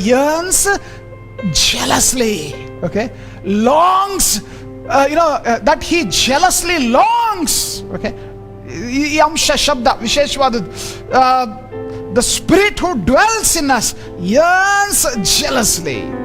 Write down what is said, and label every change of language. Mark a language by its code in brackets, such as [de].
[en] Yearns jealously. Okay, longs, that he jealously longs. [kn] Okay, ಈ ಅಂಶ ಶಬ್ದ ವಿಶೇಷವಾದದ್ದು. [en] The spirit who dwells in us yearns jealously.